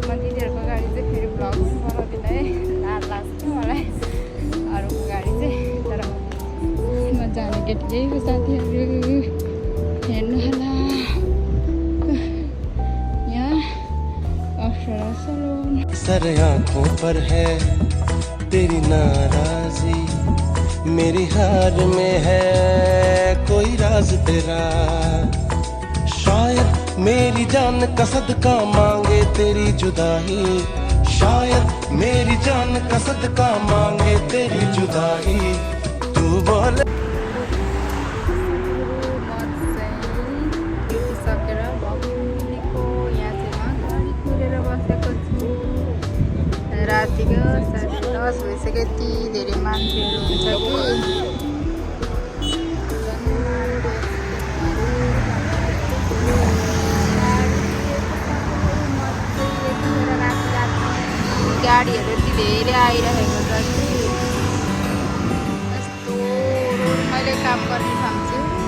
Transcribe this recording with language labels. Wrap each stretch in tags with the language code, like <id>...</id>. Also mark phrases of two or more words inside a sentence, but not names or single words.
<ne>म दिदीहरूको गाडी चाहिँ फेरि भ्लग बनाउँदिनँ है, लाज लाग्छ मलाई अरूको गाडी चाहिँ। तर म जाने केटी यही हो साथीहरू, हेर्नु होला। यहाँ अप्सरा सलून।</ne> <hi>सर आँखों पर है तेरी नाराजी, मेरी हार में है कोई राज तेरा। शायद मेरी जान का सदका मांगे तेरी जुदाई, शायद मेरी जान का सदका मांगे तेरी जुदाई। तू बोले</hi> <ne>रातिको 10:30 भइसक्यो। यति धेरै मान्छेहरू हुन्छ कि गाडीहरू यति धेरै आइरहेको छ कि यस्तो मैले काम गर्ने ठान्छु।</ne>